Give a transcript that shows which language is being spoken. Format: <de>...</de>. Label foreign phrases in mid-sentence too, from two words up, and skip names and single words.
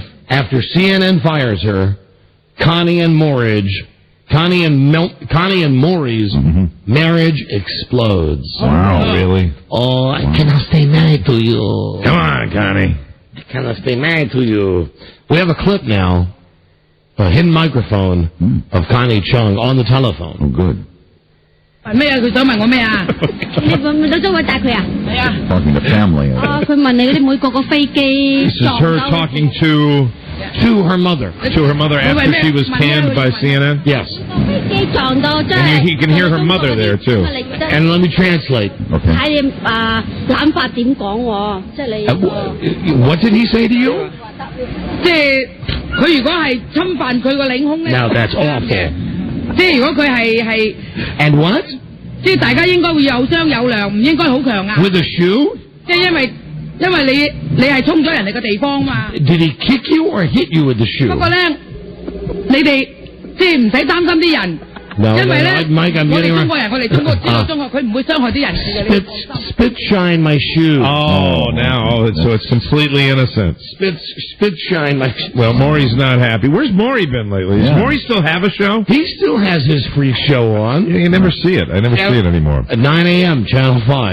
<en>After CNN fires her, Connie and Maury's marriage explodes. Wow, really? Oh, I cannot stay married to you. Come on, Connie. I cannot stay married to you. We have a clip now, a hidden microphone of Connie Chung on the telephone. Oh, good.</en> <yue>咩啊？佢想問我咩啊？你到周圍帶佢啊？係啊。</yue> <en>Talking to family.</en> <yue>啊，佢問你嗰啲每個飛機</yue> <en>This is her talking to her mother. To her mother after she was canned by CNN? Yes.</en> <yue>飛機撞到真係。</yue> <en>And you can hear her mother there, too. And let me translate. Okay.</en> <yue>睇你諗法點講喎？即係你。</yue> <en>What did he say to you?</en> <yue>即係佢如果係侵犯佢個領空咧。</yue> <en>Now that's awful.</en> <yue>即係如果佢係</yue> <en>And what?</en> <yue>即係大家應該會有商有量，唔應該好強硬。</yue> <en>With a shoe?</en> <yue>即係因為你係衝咗人哋嘅地方嘛。</yue> <en>Did he kick you or hit you with the shoe?</en> <yue>不過咧，你哋即係唔使擔心啲人。</yue> <en>No,</en> <yue>因為咧，</yue> <en>Mike, I'm</en> <yue>我哋</yue> <en>getting</en> <yue>中國人，我哋中國中學，佢唔會傷害啲人嘅。</yue> <en>Spit shine my shoe. Oh, now, so it's completely innocent. Spit shine my shoe. Well, Maury's not happy. Where's Maury been lately? Does Maury still have a show? He still has his free show on. Yeah, you never see it. I never see it anymore. At 9 a.m., Channel 5.</en>